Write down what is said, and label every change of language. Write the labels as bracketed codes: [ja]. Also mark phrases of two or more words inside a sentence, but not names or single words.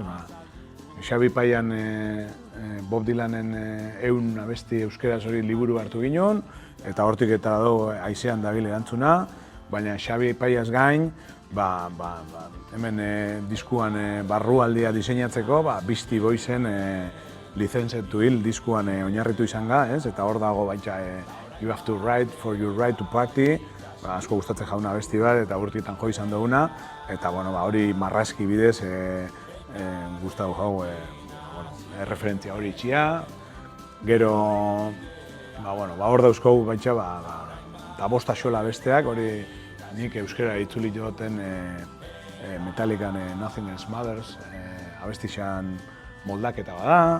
[eu] Xabi Paian Bob Dylanen 100 abesti euskeraz hori liburu hartu ginen, eta hortik eta dago aizean dabil erantzuna, baina Xabi Paiaz gain, hemen diskuan barrualdia diseinatzeko, Beastie Boysen Licensed to Ill diskuan oinarritu izan ga, ez? Eta hor dago baita [en] You have to ride for your right to party, [eu] asko gustatzen jauna abesti bat eta urtietan jo izan duguna, eta hori marrazki bidez gustatu jau referentzia hori itxia. Gero, hor dauzkou baitxa, eta bost axola besteak, hori nik euskera itzuli joten Metallican Nothing Else Matters abestixan moldaketa bada.